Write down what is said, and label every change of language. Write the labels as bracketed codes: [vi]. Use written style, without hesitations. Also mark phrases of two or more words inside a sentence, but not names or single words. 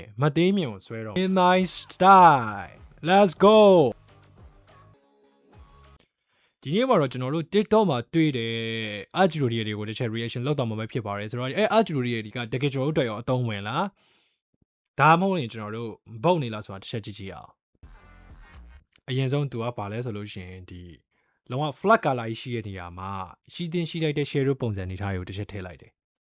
[my] မသေးမြင်ကိုဆွဲတော့ [en] in my style let's go [my] ဒီနေ့မှာတော့ကျွန်တော်တို့ TikTok မှာတွေ့တယ်အာဂျူရီတွေကိုတစ်ချက် reaction လောက်တော့မှပဲဖြစ်ပါတယ်ဆိုတော့အာဂျူရီတွေကတကယ်ကျွန်တော်တို့တွေ့ရောအသုံးဝင်လားဒါမှမဟုတ်ရင်ကျွန်တော်တို့ဘုတ်နေလားဆိုတာတစ်ချက်ကြည့်ကြည့်အောင်အရင်ဆုံးသူကပါလဲဆိုလို့ရှိရင်ဒီလုံးဝ [en] flat color [my] ကြီးရှိတဲ့နေရာမှာရှိတင်ရှိလိုက်တဲ့ shadow ပုံစံနေထားတွေကိုတစ်ချက်ထည့်လိုက်တယ်